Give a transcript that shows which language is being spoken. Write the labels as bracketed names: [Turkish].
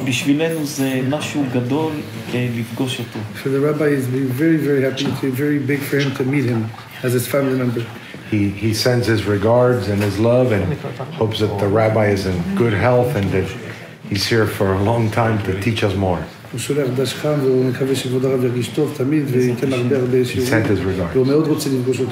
[Hebrew] ובשבילנו זה משהו גדול לפגוש אותו. [English] For the rabbi, it's been very happy. It's been very big for him to meet him as his family member. He sends his regards and his love and hopes that the rabbi is in good health and that he's here for a long time to teach us more. [Hebrew] הוא שולח דש חם והוא מקווה שכבוד הרב ירגיש טוב תמיד וייתן הרבה שיעורים. והוא מאוד רוצה לפגוש אותו.